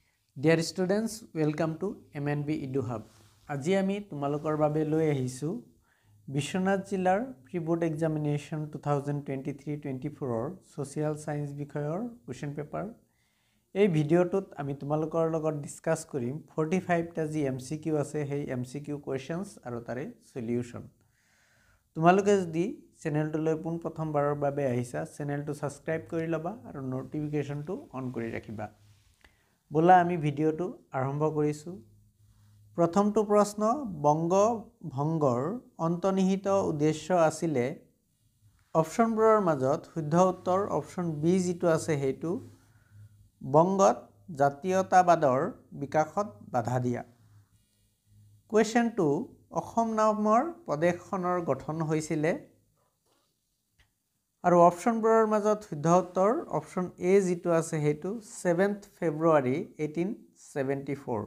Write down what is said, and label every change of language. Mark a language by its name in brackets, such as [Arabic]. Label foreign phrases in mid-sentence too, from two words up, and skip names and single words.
[English] Dear students, welcome to MNB Edu Hub. [Assamese] আজি আমি তোমালোকৰ বাবে লৈ আহিছো বিশ্বনাথ জিলাৰ [English] pre board examination [Assamese] 2023-24 [English] social science [Assamese] বিষয়ৰ [English] question paper. [Assamese] এই ভিডিঅ'টোত আমি তোমালোকৰ লগত ডিসকাস কৰিম 45 টা যি এমসিকিউ আছে সেই [English] MCQ questions [Assamese] আৰু তাৰে সলিউশন। তোমালোকে যদি চেনেলটোলৈ পোন প্ৰথমবাৰৰ বাবে আহিছা চেনেলটো সাবস্ক্ৰাইব কৰি লবা আৰু নটিফিকেশনটো অন কৰি ৰাখিবা। বোলা আমি ভিডিঅ'টো আৰম্ভ কৰিছোঁ। প্ৰথমটো প্ৰশ্ন বংগ ভংগৰ অন্তৰ্নিহিত উদ্দেশ্য আছিল ऑप्शनবোৰৰ মাজত শুদ্ধ উত্তৰ অপশন বি যেটো আছে হেতু বংগত জাতীয়তাবাদৰ বিকাশত বাধা দিয়া। কোৱেশ্চন 2 অসম নামৰ প্ৰদেশখনৰ গঠন হৈছিলে আৰু অপশনবোৰৰ মাজত শুদ্ধ উত্তৰ অপশন এ যেটো আছে হেতু 7th February 1874।